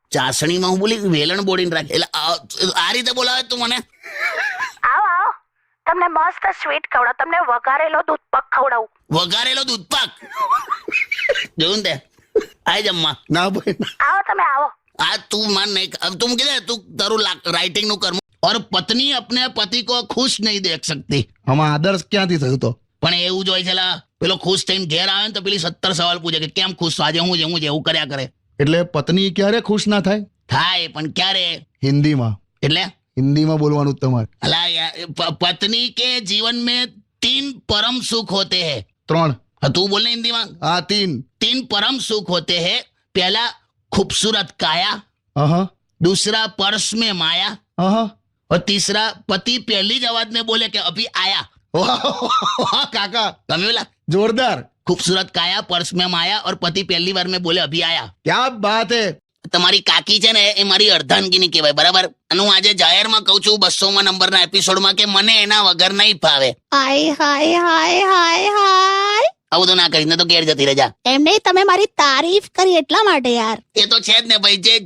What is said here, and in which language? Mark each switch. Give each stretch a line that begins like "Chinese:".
Gujarati: ચાસણીમાં હું બોલી વેલણ બોડીને રાખે એટલે આ રીતે બોલાવે તું મને? આવો આવો, તમને મસ્ત સ્વીટ ખવડાવ. તમને વઘારેલો દૂધપાક ખવડાવું. વઘારેલો દૂધપાક? જોયું ને તે આય જમવા. ના ભાઈ ના. આવો તમે આવો. આ તું માન નહીં, તું કીધે તું તારું રાઇટિંગ નું કર્મ.
Hindi: और पत्नी अपने पति को खुश नहीं देख सकती.
Gujarati: આમાં આદર્શ ક્યાંથી થયું તો? પણ એવું જ હોય છે લા. પેલો ખુશ થઈને ઘેર આવે ને તો પેલી 17 સવાલ પૂછે કે કેમ ખુશ છો આજે, હું છે એવું કર્યા કરે. એટલે પત્ની ક્યારે ખુશ ના થાય? થાય પણ ક્યારે? હિન્દીમાં. એટલે હિન્દીમાં બોલવાનું જ તમારે.
Hindi: અલા पत्नी के जीवन में 3 परम सुख होते हैं.
Gujarati: 3. તું બોલ ને હિન્દીમાં. હા 3.
Hindi: 3 परम सुख होते हैं. पहला खूबसूरत काया,
Gujarati: હા
Hindi: दूसरा पर्स में माया,
Gujarati: હા.
Hindi: और तीसरा पति पहली
Gujarati: જ
Hindi: आवाज में बोले कि अभी आया.
Gujarati: વાહ કાકા, તમે બોલા જોરદાર.
Hindi: खूबसूरत काया, पर्स में माया और पति पहली बार में बोले अभी आया. ક્યા બાત હે.
Gujarati: તમારી કાકી છે ને એ મારી અર્ધાંગીની કહેવાય, બરાબર? અને હું આજે જાહેરમાં કહું છું 200મા નંબરના એપિસોડમાં કે મને એના વગર નહીં ફાવે. હાય હાય હાય હાય હાય. આવું બધું ના કરીને તો ઘેર જતી રહેજા. એમ નહીં, તમે મારી તારીફ કરી એટલા માટે યાર. એ તો છે જ ને ભાઈ.